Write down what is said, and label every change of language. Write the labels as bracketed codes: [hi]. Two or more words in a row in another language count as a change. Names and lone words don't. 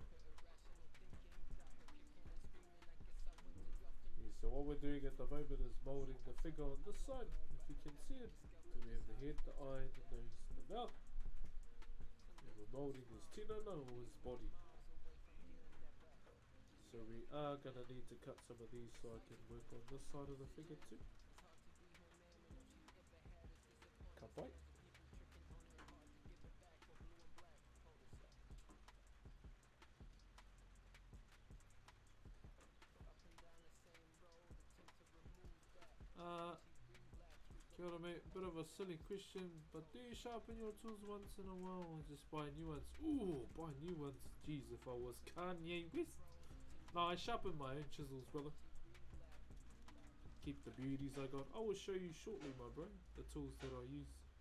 [en] Yeah, so what we're doing at the moment is moulding the figure on this side, if you can see it. So we have the head, the eye, the nose, the mouth. And we're moulding his tinana or his body. So we are going to need to cut some of these so I can work on this side of the figure too. [mi] Ka pai. Kia ora mate, [en] bit of a silly question, but do you sharpen your tools once in a while or just buy new ones? Ooh, buy new ones. Jeez, if I was Kanye West. No, I sharpen my own chisels, brother. Keep the beauties I got. I will show you shortly, my bro, the tools that I use.